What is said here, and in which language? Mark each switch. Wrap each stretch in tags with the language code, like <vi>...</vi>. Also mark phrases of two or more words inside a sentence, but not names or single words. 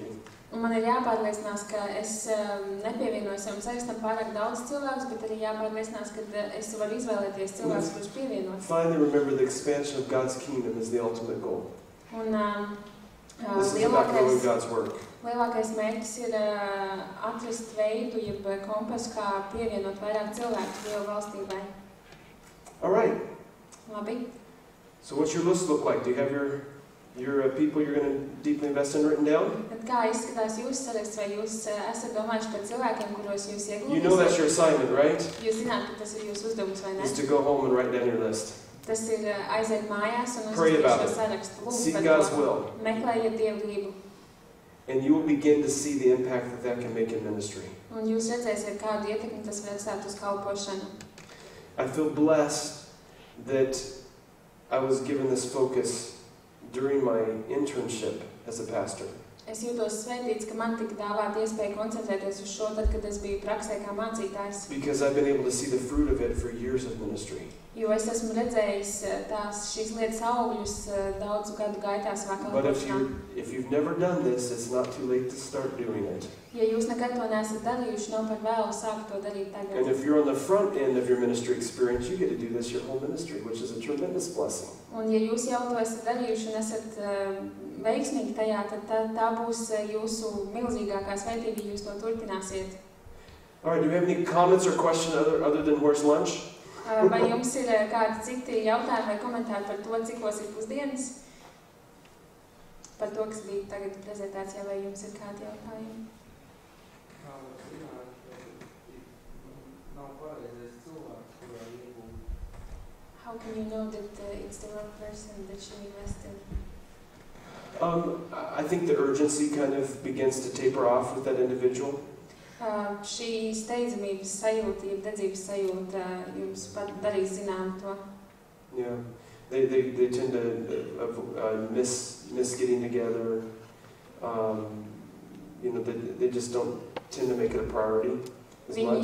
<lv>Un man ir jāpārliecinās, ka es nepievienoju savam sarakstam pārāk daudz cilvēkus, bet arī jāpārliecinās, ka es varu izvēlēties cilvēkus, kurus pievienot.</lv> <en>Finally, remember the expansion of God's kingdom is the ultimate goal.</en> <lv>Un</lv> <en>This is about growing God's work.</en> <lv>lielākais mērķis ir atrast veidu, jeb kompasu, kā pievienot vairāk cilvēku Dieva valstībai.</lv> <en>All right.</en> <lv>Labi.</lv> <en>So what's your list look like? Do you have your people you're going to deeply invest in written down?</en> <lv>Tad kā izskatās jūsu saraksts, vai jūs esat domājuši par cilvēkiem, kuros jūs</lv> <en>You know that's</en> <lv>ieguldīsiet?</lv> <en>your assignment, right?</en> <lv>Jūs zināt, ka tas ir jūsu uzdevums, vai ne?</lv> <en>Is to go home and write down your list.</en> <lv>Tas ir aiziet mājās un</lv> <en>Pray</en> <lv>uzrakstīt</lv> <en>about</en> <lv>šo</lv> <en>it.</en> <lv>sarakstu.</lv> <en>Seek</en> <lv>Lūdzu</lv> <en>God's</en> <lv>par to.</lv> <en>will.</en> <lv>Meklējiet Dievu gribu.</lv> <en>And you will begin to see the impact that that can make in ministry.</en> <lv>Un jūs redzēsiet, kādu ietekmi tas var atstāt uz kalpošanu.</lv> <en>I feel blessed that I was given this focus during my internship as a pastor.</en> <lv>Es jūtos svētīts, ka man tika dāvāta iespēja koncentrēties uz šo, tad, kad es biju praksē kā mācītājs.</lv> <en>Because I've been able to see the fruit of it for years of ministry.</en> <lv>Jo es esmu redzējis šīs lietas augļus daudzu gadu gaitā savā</lv> <en>But</en> <lv>kalpošanā.</lv> <en>if you've never done this, it's not too late to start doing it.</en> <lv>Ja jūs nekad to neesat darījuši, nav par vēlu sākt to darīt</lv> <en>And</en> <lv>tagad.</lv> <en>if you're on the front end of your ministry experience, you get to do this your whole ministry, which is a tremendous blessing.</en> <lv>Un ja jūs jau to esat darījuši un esat veiksmīgi tajā, tad tā būs jūsu milzīgākā svētība, ja jūs to turpināsiet.</lv> <en>All right, do we have any comments or questions other than where's lunch?</en> <lv>Vai jums ir kādi citi jautājumi vai komentāri par to, cikos ir pusdienas? Par to, kas bija tagad prezentācijā, vai jums ir kādi jautājumi?</lv> <en>How can you know that it's the wrong person that you invest in? I think the urgency kind of begins to taper off with that individual.</en> <lv>Šī steidzamības sajūta, ja dedzības sajūta, jums pat darīs zinām to.</lv> <en>Yeah, they tend to miss getting together. You know, they just don't tend to make it a priority as much.</en>